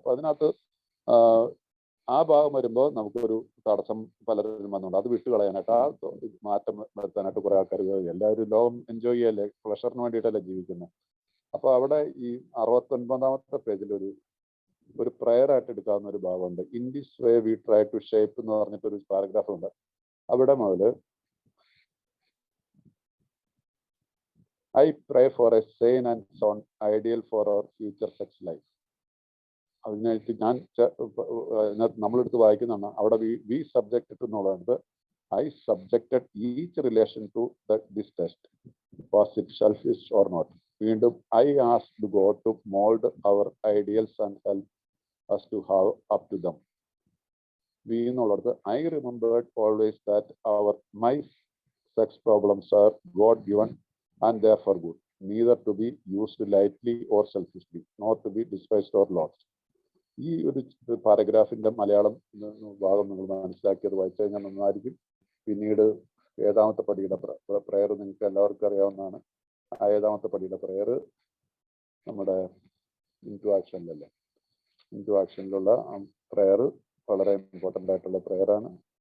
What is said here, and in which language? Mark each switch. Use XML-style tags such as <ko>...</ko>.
<ml>അപ്പൊ അതിനകത്ത് ആ ഭാഗം വരുമ്പോൾ നമുക്കൊരു തടസ്സം പലരും വന്നുകൊണ്ട് അത് വിട്ടുകളയാനായിട്ട്, ആ മാറ്റം വരുത്താനായിട്ട് കുറെ ആൾക്കാർ, എല്ലാവരും ലോകം എൻജോയ് ചെയ്യല്ലേ, പ്ലഷറിന് വേണ്ടിയിട്ടല്ലേ ജീവിക്കുന്നത്. അപ്പൊ അവിടെ ഈ 69ാമത്തെ പേജിൽ ഒരു പ്രയർ ആയിട്ട് എടുക്കാവുന്ന ഒരു ഭാഗമുണ്ട്.</ml> <en>in this way we try to shape</en> <ml>എന്ന് പറഞ്ഞിട്ടൊരു പാരഗ്രാഫ് ഉണ്ട്. അവിടെ മുതൽ</ml> <en>I pray for a sane and sound ideal for our future sex life.</en> <ml>അതിനായിട്ട് ഞാൻ നമ്മളെടുത്ത് വായിക്കുന്നതാണ്. അവിടെ</ml> <en>we subjected</en> <ml>എന്നുള്ളത്,</ml> <en>I subjected each relation to this test. Was it selfish or not?</en> <ml>വീണ്ടും</ml> <en>I asked God to mold our ideals and help us to have up to them. we</en> <ml>എന്നുള്ളത്</ml> <en>I remembered always that my sex problems are God given and therefore good, neither to be used lightly or selfishly, nor to be despised or lost.</en> <ml>ഈ ഒരു പാരഗ്രാഫിന്റെ മലയാളം ഭാഗം നിങ്ങൾ മനസ്സിലാക്കിയത് വായിച്ചു കഴിഞ്ഞാൽ നന്നായിരിക്കും. പിന്നീട് 7ാമത്തെ പടിയുടെ പ്രയർ നിങ്ങൾക്ക് എല്ലാവർക്കും അറിയാവുന്നതാണ്. ആ 7ാമത്തെ പടിയുടെ പ്രയർ നമ്മുടെ ഇൻടു ആക്ഷനിലല്ലേ, ഇൻടു ആക്ഷനിലുള്ള പ്രയർ വളരെ ഇമ്പോർട്ടൻ്റ് ആയിട്ടുള്ള പ്രയറാണ്.</ml>